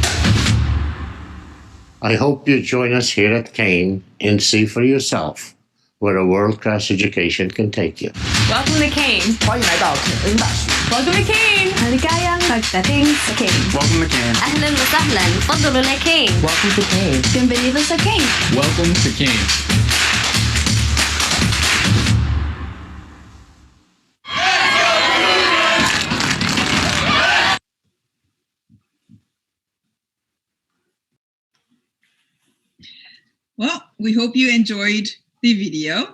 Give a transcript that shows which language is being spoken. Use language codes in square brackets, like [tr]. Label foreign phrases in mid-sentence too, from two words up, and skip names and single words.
[en] I hope you join us here at Kane and see for yourself where a world-class education can take you. Welcome to Cane. [zh] 欢迎来到肯恩大学。 [en] Welcome to Cane. [tl] Maligayang pagdating sa Cane. [en] Welcome to Cane. [ar] أهلاً وسهلاً. فضلوا نا Cane. [en] Welcome to Cane. [es] Bienvenidos sa Cane. [en] Welcome to Cane. Well, we hope you enjoyed the video.